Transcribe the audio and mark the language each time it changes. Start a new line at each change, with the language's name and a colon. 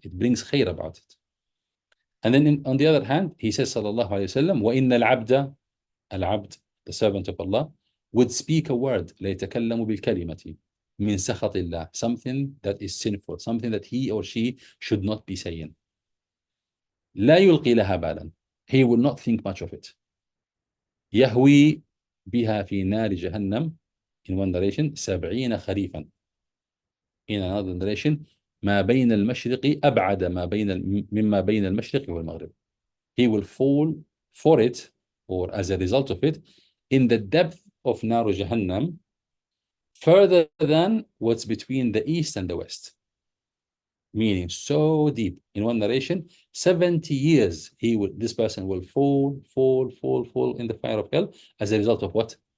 English: It brings khair about it. And then on the other hand, he says, sallallahu alayhi wa sallam,
Arabic: وَإِنَّ الْعَبْدَ,
English: al-abd, the servant of Allah, would speak a word,
Arabic: لَيْتَكَلَّمُ بِالْكَلِمَةِ مِنْ سَخَطِ اللَّهِ,
English: something that is sinful, something that he or she should not be saying.
Arabic: لَا يُلْقِي لَهَا بَالًا,
English: he will not think much of it.
Arabic: يَهْوِي بِهَا فِي نَارِ جَهَنَّمْ,
English: in one narration, 70
Arabic: خَرِيفًا.
English: In another narration,
Arabic: ما بين المشرق أبعد مما بين المشرق والمغرب.
English: He will fall for it, or as a result of it, in the depth of Naru Jahannam, further than what's between the east and the west. meaning so deep. In one narration, 70 years this person will fall in the fire of hell as a result of what?